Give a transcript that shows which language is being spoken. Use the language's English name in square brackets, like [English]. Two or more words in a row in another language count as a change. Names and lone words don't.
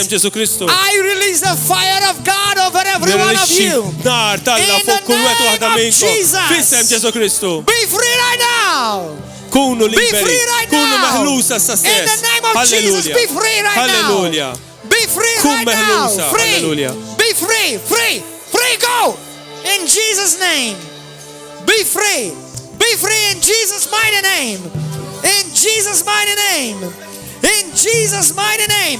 [Maltese] fisem Ġesu Kristu. [English] I release the fire of God over every one of you. [Maltese] Nar talla [English] In [Maltese] fuq kull wieħed [English] the [Maltese] waħda [English] name of [Maltese] minnkom. [English] Jesus. [Maltese] Fisem Ġesu Kristu. [English] Be free right now. [Maltese] Kunu [English] Be [Maltese] liberi. [English] free right [Maltese] Kunu [English] now. [Maltese] meħlusa issa [English] In [Maltese] stess. [English] the name of Jesus, Halleluja. be free right now. Halleluja. Be free [Maltese] Kun [English] right now. [Maltese] meħlusa. [English] Free. Halleluja. Be free. Free. Free. Go. In Jesus' name. Be free. Be free in Jesus' mighty name. In Jesus' mighty name. In Jesus' mighty name.